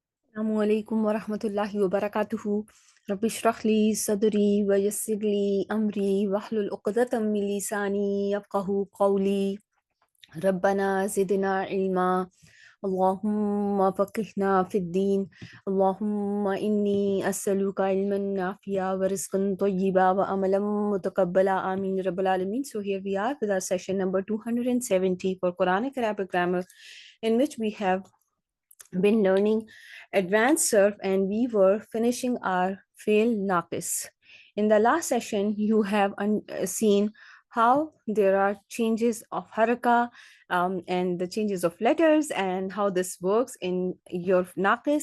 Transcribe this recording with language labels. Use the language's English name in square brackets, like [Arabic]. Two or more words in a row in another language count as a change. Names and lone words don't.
[Arabic] السلام عليكم ورحمة الله وبركاته رب اشرح لي صدري ويسر لي أمري واحلل عقدة من لساني يفقهوا قولي. ربنا زدنا علما اللهم فقهنا في الدين. اللهم إني أسألك علما نافعا ورزقا طيبا وعملا متقبلا. آمين رب العالمين. [English] So here we are with our session number 270 for Quranic Arabic grammar, in which we have been learning advanced surf and we were finishing our [Arabic] فعل ناقص. [English] In the last session, you have seen how there are changes of haraka and the changes of letters and how this works in your naqis.